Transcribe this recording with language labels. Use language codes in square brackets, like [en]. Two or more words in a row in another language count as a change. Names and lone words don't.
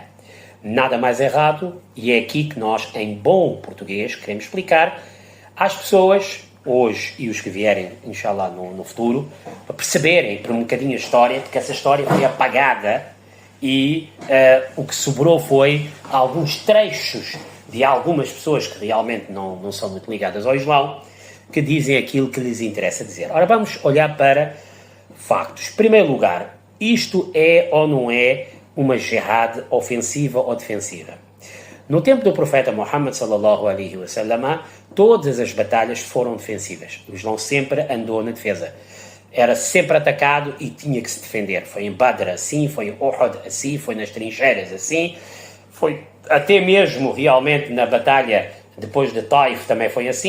[pt] Nada mais errado, e é aqui que nós, em bom português, queremos explicar às pessoas, hoje e os que vierem, inshallah, no futuro, para perceberem por um bocadinho a história, porque essa história foi apagada e o que sobrou foi alguns trechos de algumas pessoas que realmente não são muito ligadas ao Islão, que dizem aquilo que lhes interessa dizer. Ora, vamos olhar para factos. Em primeiro lugar, isto é ou não é uma jihad ofensiva ou defensiva? No tempo do profeta Muhammad [ar] صلى الله عليه وسلم, [pt] todas as batalhas foram defensivas. O Islão sempre andou na defesa. era sempre atacado e tinha que se defender. Foi em Badr assim, foi em Uhud assim, foi nas trincheiras assim, foi até mesmo realmente na batalha depois de Taif também foi assim.